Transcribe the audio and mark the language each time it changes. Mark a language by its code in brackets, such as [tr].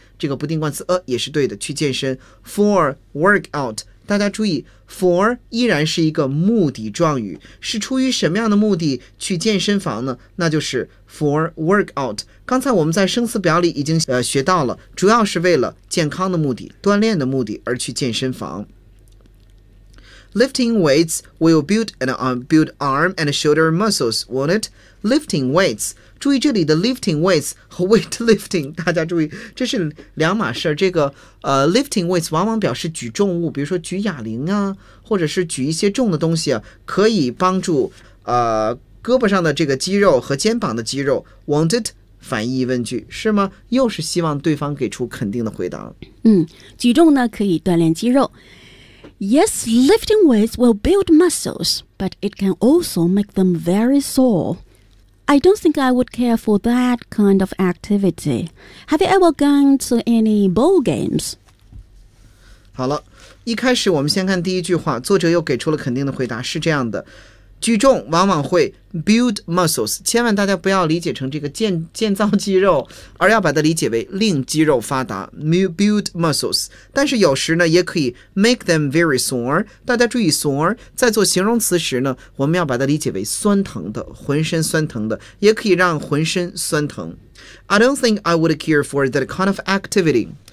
[zh] 这个不定冠词也是对的，去健身 for workout， 大家注意 for 依然是一个目的状语，是出于什么样的目的去健身房呢？那就是 for workout。刚才我们在生词表里已经学到了，主要是为了健康的目的，锻炼的目的而去健身房。 [en] Lifting weights will build arm and shoulder muscles, won't it? [zh] Lifting weights，注意这里的 lifting weights 和 weight lifting， 大家注意这是两码事。这个lifting weights 往往表示举重物，比如说举哑铃啊，或者是举一些重的东西啊，可以帮助胳膊上的这个肌肉和肩膀的肌肉。 [en] Won't it？ [zh] 反义问句是吗？又是希望对方给出肯定的回答。举重呢可以锻炼肌肉。 [en] Yes, lifting weights will build muscles, but it can also make them very soreI don't think I would care for that kind of activity. Have you ever gone to any ball games? [zh] 好了，一开始我们先看第一句话，作者又给出了肯定的回答，是这样的。举重往往会 build muscles， 千万大家不要理解成这个 建造肌肉，而要把它理解为令肌肉发达 build muscles。但是有时呢也可以 [en] make them very sore， [zh] 大家注意 sore 在做形容词时呢，我们要把它理解为酸疼的，浑身酸疼的，也可以让浑身酸疼。 [en] I don't think I would care for that kind of activity，